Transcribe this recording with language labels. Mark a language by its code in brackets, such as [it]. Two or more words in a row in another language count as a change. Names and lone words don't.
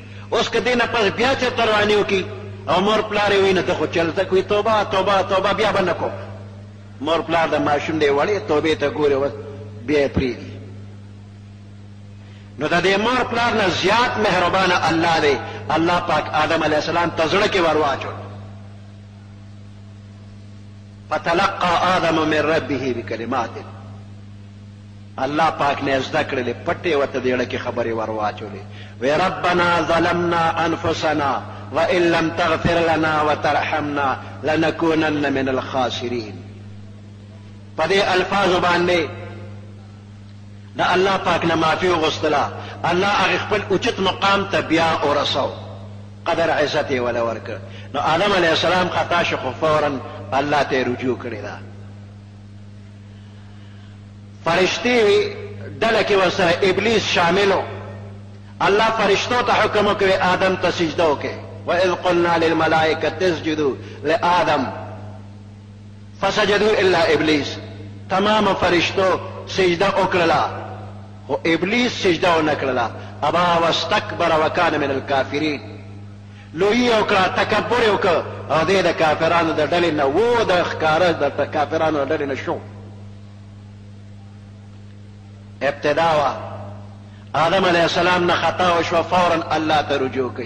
[ps] اوس که دې نه پس بیا چېرته روانې وکړي او مور پلار یې وایي نو ته خو چل زده کوي، توبه توبه توبه بیا به نه کوم. مور پلار د ماشوم دی وړې توبې ته ګوري، اوس بیا یې پرېږدي. نو د دې مور پلار نه زیات مهربانه الله دی. الله پاک آدم [ar] علیه السلام [ps] ته زړه کې ور واچول. [ar] فتلقى آدم من ربه بکلمات، [ps] الله پاک نه زده کړلې، پټې ورته د زړه کې خبرې ور واچولې. [ar] وی ربنا ظلمنا انفسنا وان لم تغفر لنا وترحمنا لنكونن من الخاسرین. [ps] په دې الفاظو باندې د الله پاک نه معافي وغوښتله. الله هغې خپل اوچت مقام ته بیا ورسو، قدر عزت یې وله ورکړ. نو آدم [ar] علیه السلام [ps] خطا شو، خو فورا الله ته یې رجوع کړې ده. فرشتې ډله کې ورسره ابلیس شامل و. الله فرشتو ته حکم وکړی آدم ته سجده وکړي. [ar] وإذ قلنا للملائکة اسجدوا لآدم فسجدوا الا ابلیس. [ps] تمام فرشتو سجده وکړله، خو ابلیس سجده ونه کړله. [ar] ابا واستکبر وکان من الکافرین. [ps] لویي وکړه، تکبر یې وکړ او دی د کافرانو د ډلې نه و، د ښکاره د کافرانو د ډلې نه شو. ابتدا وه آدم [ar] علیه السلام [ps] نه خطا وشوه، فورا الله ته رجوع کوي.